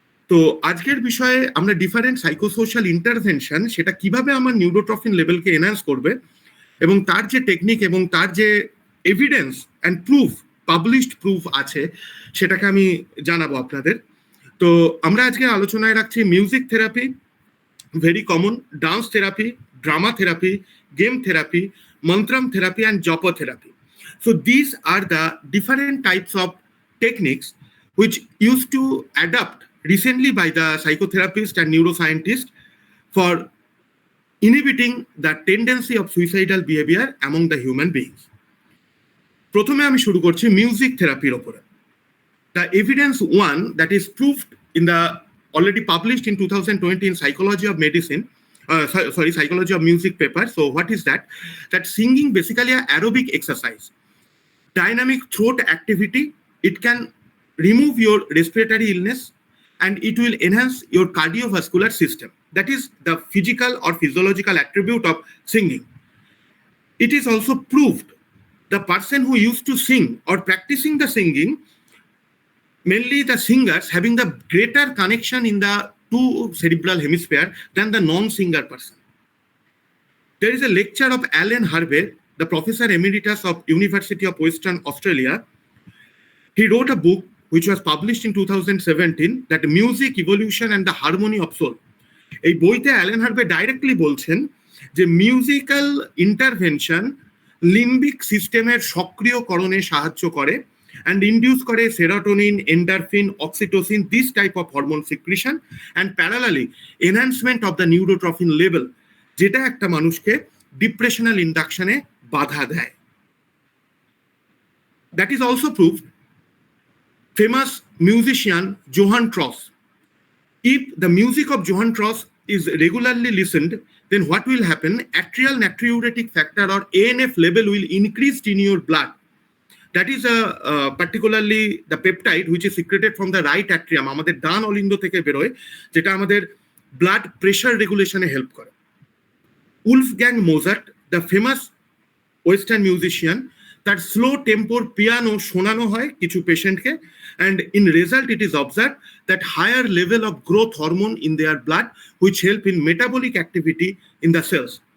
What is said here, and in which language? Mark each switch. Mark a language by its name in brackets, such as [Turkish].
[Bangla] তো আজকের বিষয়ে আমরা ডিফারেন্ট সাইকোসোশ্যাল ইন্টারভেনশন সেটা কিভাবে আমার নিউরোট্রফিন লেভেলকে এনহ্যান্স করবে এবং তার যে টেকনিক এবং তার যে [English] evidence and proof, [Bangla] published proof আছে সেটাকে আমি জানাবো আপনাদের। তো আমরা আজকে আলোচনায় রাখছি music therapy, very common, dance therapy, drama therapy, game therapy, মন্ত্রম therapy and জপ therapy. [English] So these are the different types of techniques which used to adapt recently by the psychotherapist and neuroscientist for inhibiting the tendency of suicidal behavior among the human beings. [Bangla] প্রথমে আমি শুরু করছি music থেরাপির উপরে। [English] The evidence one that is proved in the already published in 2020 in Psychology of Medicine, Psychology of Music paper. So what is that? That singing basically an aerobic exercise. Dynamic throat activity, it can remove your respiratory illness and it will enhance your cardiovascular system. That is the physical or physiological attribute of singing. It is also proved the person who used to sing or practicing the singing, mainly the singers having the greater connection in the two cerebral hemisphere than the non-singer person. There is a lecture of Alan Harvey, the professor emeritus of University of Western Australia. He wrote a book which was published in 2017, that Music, Evolution and the Harmony of Soul. [Bangla] এই বইতে Allen Harvey directly বলছেন যে musical intervention লিম্বিক সিস্টেমের সক্রিয়করণে সাহায্য করে [English] and induce [Bangla] করে [English] serotonin, endorphin, oxytocin, this type of hormone secretion, and parallelly enhancement of the neurotrophin level, [Bangla] যেটা একটা মানুষকে ডিপ্রেশনাল ইন্ডাকশনে বাধা দেয়। [English] That is also proved. Famous musician Johann Strauss. If the music of Johann Strauss is regularly listened, then what will happen? Atrial natriuretic factor or ANF level will increase in your blood. That is particularly the peptide which is secreted from the right atrium, [Bangla] আমাদের ডান অলিন্দ থেকে বেরোয়, যেটা আমাদের blood pressure রেগুলেশনে help করে। [English] Wolfgang Mozart, the famous western musician, [Bangla] তার slow টেম্পোর piano শোনানো হয় কিছু পেশেন্টকে, [English] and in result it is observed that higher level of growth hormone in their blood which help in metabolic activity in the cells.